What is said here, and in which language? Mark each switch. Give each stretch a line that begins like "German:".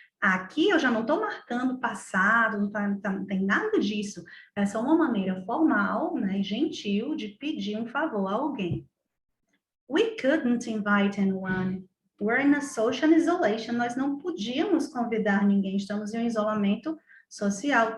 Portuguese: Aqui eu já não estou marcando passado, não tem nada disso. É só uma maneira formal, né, gentil, de pedir um favor a alguém.
English: We couldn't invite anyone. We're in a social isolation.
Portuguese: Nós não podíamos convidar ninguém. Estamos em um isolamento social.